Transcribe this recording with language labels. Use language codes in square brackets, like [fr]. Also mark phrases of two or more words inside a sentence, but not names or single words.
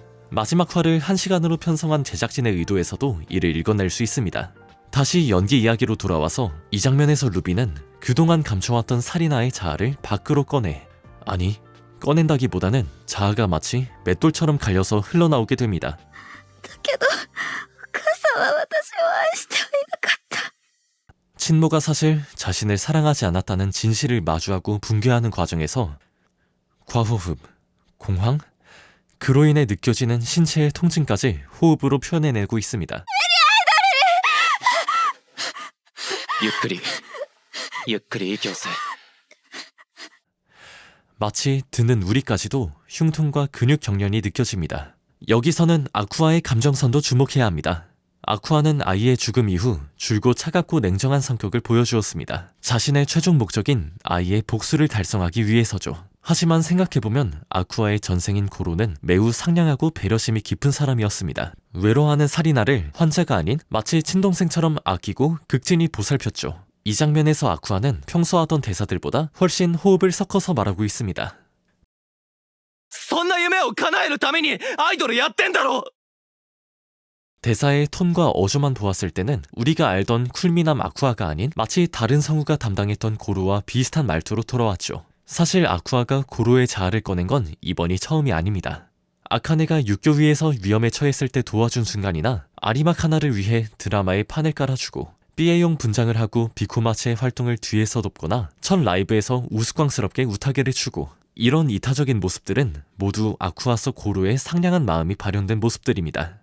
[ko] 마지막 화를 1시간으로 편성한 제작진의 의도에서도 이를 읽어낼 수 있습니다. 다시 연기 이야기로 돌아와서 이 장면에서 루비는 그동안 감춰왔던 사리나의 자아를 밖으로 꺼낸다기보다는 자아가 마치 맷돌처럼 갈려서 흘러나오게 됩니다. [ja] だけどお母さんは私を愛してはいなかった [ko] 친모가 사실 자신을 사랑하지 않았다는 진실을 마주하고 붕괴하는 과정에서 과호흡, 공황, 그로 인해 느껴지는 신체의 통증까지 호흡으로 표현해내고 있습니다. [ja] ゆっくり息を吸え [ko] 마치 듣는 우리까지도 흉통과 근육 경련이 느껴집니다. 여기서는 아쿠아의 감정선도 주목해야 합니다. 아쿠아는 아이의 죽음 이후 줄고 차갑고 냉정한 성격을 보여주었습니다. 자신의 최종 목적인 아이의 복수를 달성하기 위해서죠. 하지만 생각해보면 아쿠아의 전생인 고로는 매우 상냥하고 배려심이 깊은 사람이었습니다. 외로워하는 사리나를 환자가 아닌 마치 친동생처럼 아끼고 극진히 보살폈죠. 이 장면에서 아쿠아는 평소 하던 대사들보다 훨씬 호흡을 섞어서 말하고 있습니다. [ja] そんな夢を叶えるためにアイドルやってんだろ [ko] 대사의 톤과 어조만 보았을 때는 우리가 알던 쿨미남 아쿠아가 아닌 마치 다른 성우가 담당했던 고루와 비슷한 말투로 돌아왔죠. 사실 아쿠아가 고로의 자아를 꺼낸 건 이번이 처음이 아닙니다. 아카네가 육교 위에서 위험에 처했을 때 도와준 순간이나 아리마카나를 위해 드라마에 판을 깔아주고 삐에용 분장을 하고 비코마츠의 활동을 뒤에서 돕거나 첫 라이브에서 우스꽝스럽게 우타게를 추고 이런 이타적인 모습들은 모두 아쿠아 속 고로의 상냥한 마음이 발현된 모습들입니다.